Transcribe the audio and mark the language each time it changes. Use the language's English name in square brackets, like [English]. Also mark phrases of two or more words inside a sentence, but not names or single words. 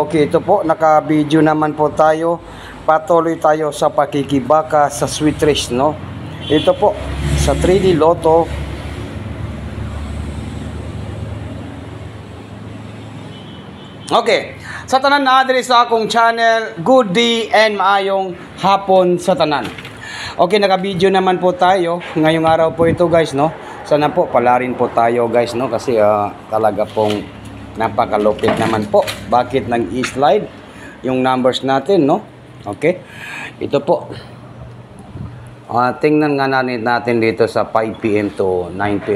[Filipino] Okay, ito po, naka-video naman po tayo. Patuloy tayo sa pakikibaka sa Sweet Race no. Ito po sa 3D Lotto. [Hiligaynon] Okay, sa tanan na diri sa akong channel, [English] good day and [Hiligaynon] maayong hapon sa tanan. [Filipino] Okay, naka-video naman po tayo ngayong araw po ito guys no. Sana po palarin po tayo guys no kasi talaga pong napakalupit naman po. Bakit nag-slide yung numbers natin no? Okay. Ito po. Tingnan nga natin dito sa 5 PM to 9 PM.